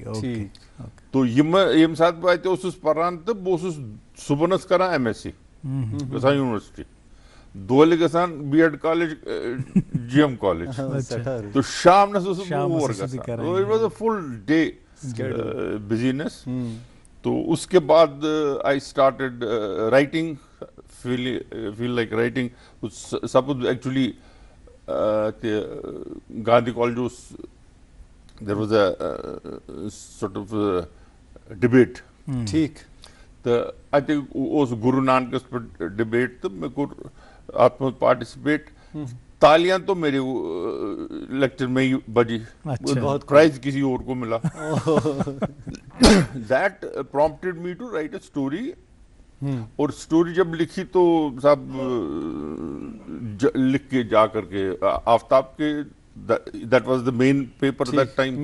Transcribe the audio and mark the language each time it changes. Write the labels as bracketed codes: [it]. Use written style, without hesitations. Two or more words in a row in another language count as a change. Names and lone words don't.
[ks] तो यम साथ बात उस पढ़ान तो बहुत सुबनस करा एमएससी गसान यूनिवर्सिटी, दोले गसान बीएड कॉलेज, जीएम कॉलेज। तो शाम न ओवर गसान, [en] it was a full day business. [hi] तो उसके बाद [en] I started writing, feel like writing. सब एक्चुअली Gandhi College, there was a sort of debate [hi] ठीक [ks] तो अत गुरु नानकस पे डिबेट तो मैं कोर अत मज पार्टिसिपेट [hi] तालियां तो मेरे लेक्चर में ही बजी। बहुत प्राइज किसी और को मिला। [en] that prompted me to write a story. [hi] और स्टोरी जब लिखी तो सब लिख के जा करके आफ्ताब के, [en] that was the main paper that time,